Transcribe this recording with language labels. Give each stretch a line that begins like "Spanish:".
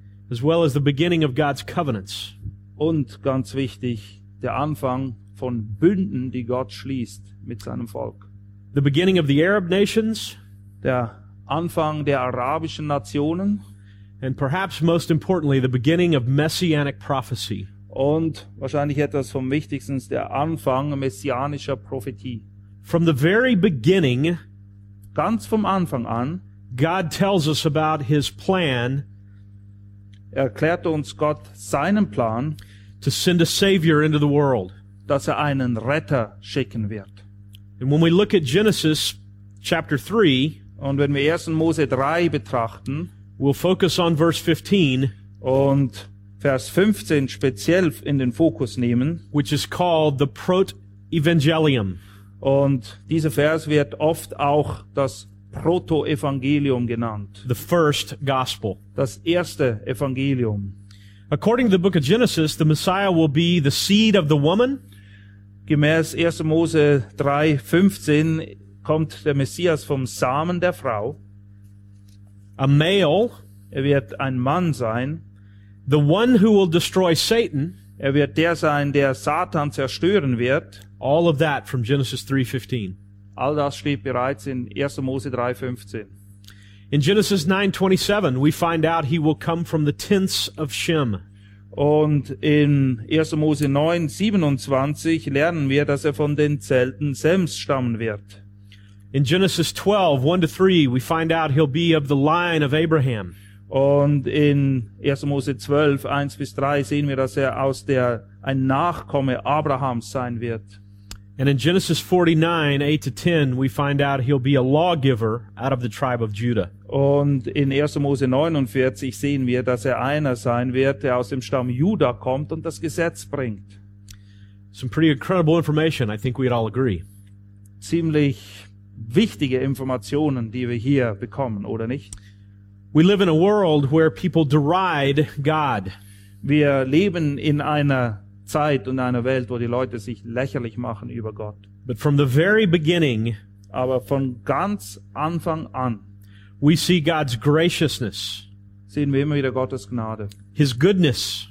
English: As well as the beginning of God's covenants.
German: Und ganz wichtig, der Anfang von Bünden, die Gott schließt mit seinem Volk.
English: The beginning of the Arab nations.
German: Der Anfang der arabischen Nationen.
English: And perhaps most importantly, the beginning of messianic prophecy.
German: Und wahrscheinlich etwas vom Wichtigsten, der Anfang messianischer Prophetie.
English: From the very beginning,
German: ganz vom Anfang an,
English: God tells us about his plan,
German: erklärt uns Gott seinen Plan,
English: to send a savior into the world,
German: dass er einen Retter schicken wird.
English: And when we look at Genesis chapter 3,
German: und wenn wir 1. Mose 3 betrachten,
English: we'll focus on verse 15,
German: und Vers 15 speziell in den Fokus nehmen,
English: which is called the Protoevangelium.
German: Und dieser Vers wird oft auch das Protoevangelium genannt.
English: The first gospel.
German: Das erste Evangelium.
English: According to the book of Genesis, the Messiah will be the seed of the woman.
German: Gemäß 1. Mose 3, 15 kommt der Messias vom Samen der Frau.
English: A male.
German: Er wird ein Mann sein.
English: The one who will destroy Satan,
German: er wird der sein, der Satan zerstören wird.
English: All of that from Genesis 3:15.
German: All das steht bereits in 1. Mose 3:15.
English: In Genesis 9:27, we find out he will come from the tents of Shem.
German: Und in 1. Mose 9:27 lernen wir, dass er von den Zelten Sems stammen wird.
English: In Genesis 12:1-3, we find out he'll be of the line of Abraham.
German: Und in 1. Mose 12, 1-3 sehen wir, dass er ein Nachkomme Abrahams sein wird.
English: And in Genesis 49:8-10, we find out he'll be a lawgiver out of the tribe of Judah.
German: Und in 1. Mose 49 sehen wir, dass er einer sein wird, der aus dem Stamm Juda kommt und das Gesetz bringt.
English: Some pretty incredible information, I think we'd all agree.
German: Ziemlich wichtige Informationen, die wir hier bekommen, oder nicht?
English: We live in a world where people deride God.
German: Wir leben in einer Zeit und einer Welt, wo die Leute sich lächerlich machen über Gott.
English: But from the very beginning,
German: aber von ganz Anfang an,
English: we see God's graciousness,
German: sehen wir immer wieder Gottes Gnade,
English: His goodness,